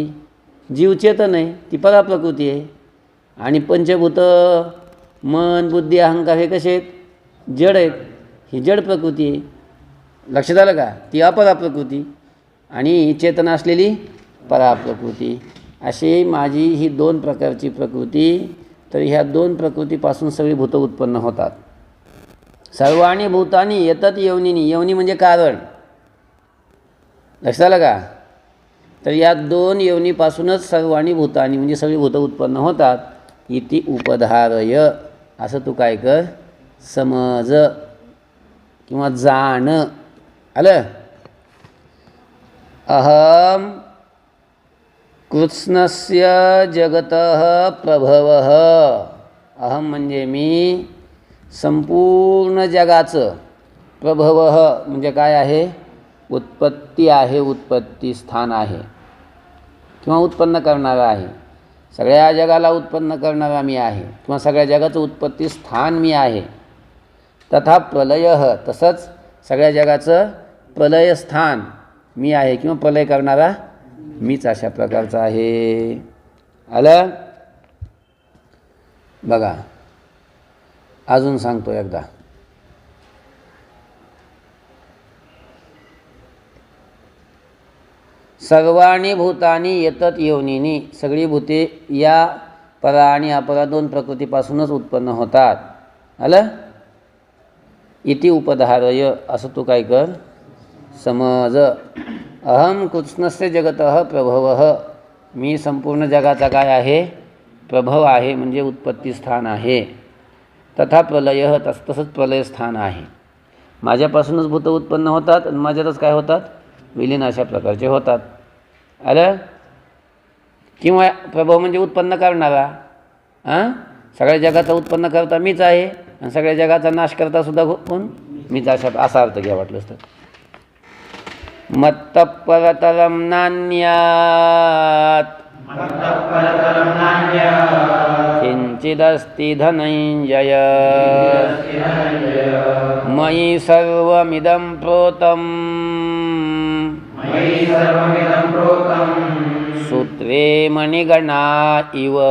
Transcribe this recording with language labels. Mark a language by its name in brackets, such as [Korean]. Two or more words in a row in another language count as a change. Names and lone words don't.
[Marathi] जीव चेतन आहे, ती पराप्रकृती आहे. आणि पंचभूत मन बुद्धी अहंकार हे कसे आहेत? जड आहेत. ही जड प्रकृती आहे. लक्षात आलं का? ती अपराप्रकृती आणि चेतना असलेली पराप्रकृती. अशी माझी ही दोन प्रकारची प्रकृती. तर ह्या दोन प्रकृतीपासून सगळी भूत उत्पन्न होतात. [Sanskrit] सर्वाणि भूतानि एतत् योनीनि, [Marathi] योनी म्हणजे कारण. लक्षात आलं का? तर या दोन योनीपासूनच [Sanskrit] सर्वाणि भूतानि [Marathi] म्हणजे सगळी भूत उत्पन्न होतात. [Sanskrit] इति उपधारय, [Marathi] असं तू काय कर, समज किंवा जाण. आलं? [Sanskrit] अहम कृत्स्नस्य जगतः प्रभवः. [Marathi] अहम म्हणजे मी, संपूर्ण जगाचं. प्रभवः म्हणजे काय आहे? उत्पत्ती आहे, उत्पत्ती स्थान आहे किंवा उत्पन्न करणारा आहे. सगळ्या जगाला उत्पन्न करणारा मी आहे किंवा सगळ्या जगाचं उत्पत्ती स्थान मी आहे. [Sanskrit] तथा प्रलयः, [Marathi] तसंच सगळ्या जगाचं प्रलय स्थान मी आहे किंवा प्रलय करणारा मीच अशा प्रकारचा आहे. आलं? बघा, अजून सांगतो एकदा. [Sanskrit] सर्वाणि भूतानि एतत् योनीनि, [Marathi] सगळी भूते या परा आणि अपरा दोन प्रकृतीपासूनच उत्पन्न होतात. आलं? [Sanskrit] इति उपधारय, [Marathi] असं तू काय कर, समज. [Sanskrit] अहम कृत्स्नस्य जगतः प्रभवः, [Marathi] मी संपूर्ण जगाचा काय आहे? प्रभव आहे, म्हणजे उत्पत्ती स्थान आहे. [Sanskrit] तथा प्रलयः, [Marathi] तसंच प्रलय स्थान आहे. माझ्यापासूनच भूत उत्पन्न होतात आणि माझ्यातच काय होतात? विलीन अशा प्रकारचे होतात. आलं? किंवा प्रभव म्हणजे उत्पन्न करणारा. सगळ्या जगाचा उत्पन्न करता मीच आहे आणि सगळ्या जगाचा नाश करता सुद्धा कोण? मी असा अर्थ घ्या वाटलंच तर. [Sanskrit] मत्तः परतरं नान्यात् किंचिदस्ति धनञ्जय मयि सर्वमिदं प्रोतं सूत्रे मणिगणा इव.